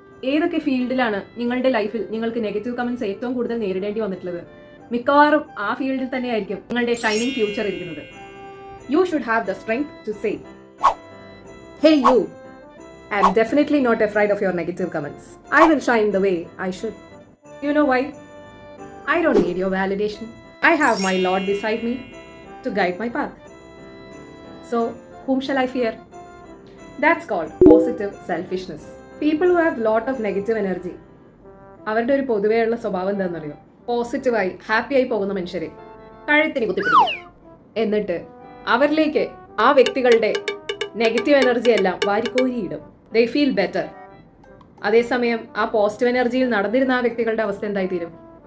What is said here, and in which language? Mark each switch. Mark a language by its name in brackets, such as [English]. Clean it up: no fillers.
[Malayalam] ഏതൊക്കെ ഫീൽഡിലാണ് നിങ്ങളുടെ ലൈഫിൽ നിങ്ങൾക്ക് നെഗറ്റീവ് കമന്റ്സ് ഏറ്റവും കൂടുതൽ നേരിടേണ്ടി വന്നിട്ടുള്ളത്? മിക്കവാറും ആ ഫീൽഡിൽ തന്നെയായിരിക്കും നിങ്ങളുടെ ഷൈനിങ് ഫ്യൂച്ചർ ഇരിക്കുന്നത്. [English] You should have the strength to say, hey you, I am definitely not afraid of your negative comments. I will shine the way I should. You know why? I don't need your validation. I have my Lord beside me to guide my path. So, whom shall I fear? That's called positive selfishness. People who have lot of negative energy, [Malayalam] അവരുടെ ഒരു പൊതുവെയുള്ള സ്വഭാവം എന്താണെന്നറിയോ? പോസിറ്റീവായി ഹാപ്പിയായി പോകുന്ന മനുഷ്യരെ കഴുത്തിന് കുത്തിപ്പിടിക്കും. എന്നിട്ട് അവരിലേക്ക് ആ വ്യക്തികളുടെ നെഗറ്റീവ് എനർജി എല്ലാം വാരിക്കോരിയിടും. [English] They feel better. [Malayalam] അതേസമയം ആ പോസിറ്റീവ് എനർജിയിൽ നടന്നിരുന്ന ആ വ്യക്തികളുടെ അവസ്ഥ എന്തായിത്തീരും?